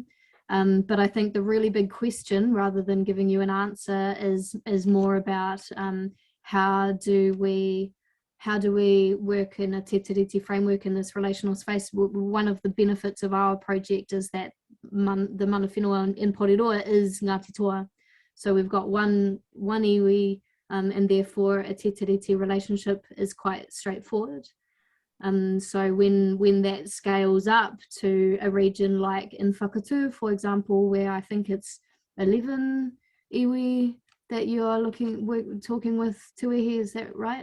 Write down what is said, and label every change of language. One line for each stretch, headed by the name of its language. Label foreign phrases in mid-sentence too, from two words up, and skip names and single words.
English: But I think the really big question, rather than giving you an answer, is more about how do we work in a
Māori: Te Tiriti
English: framework in this relational space. One of the benefits of our project is that the
Māori: mana whenua
English: in Porirua is Ngāti toa. So we've got one iwi, and therefore a
Māori: Te Tiriti
English: relationship is quite straightforward. So when that scales up to a region like in Whakatu, for example, where I think it's 11 iwi that you are talking with Tauiwi, is that right?